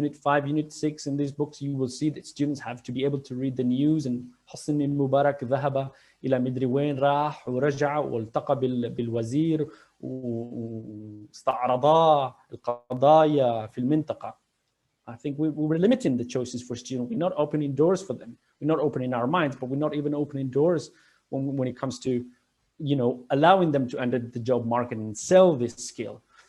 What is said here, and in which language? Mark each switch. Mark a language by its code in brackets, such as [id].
[en] Unit 5, Unit 6 in these books, you will see that students have to be able to read the news. [ar] And Hosni Mubarak ذهب إلى مدري وين راح ورجع والتقى بالوزير واستعرضا القضايا في المنطقة. [en] I think we were limiting the choices for students. We're not opening doors for them. We're not opening our minds, but we're not even opening doors when it comes to, allowing them to enter the job market and sell this skill.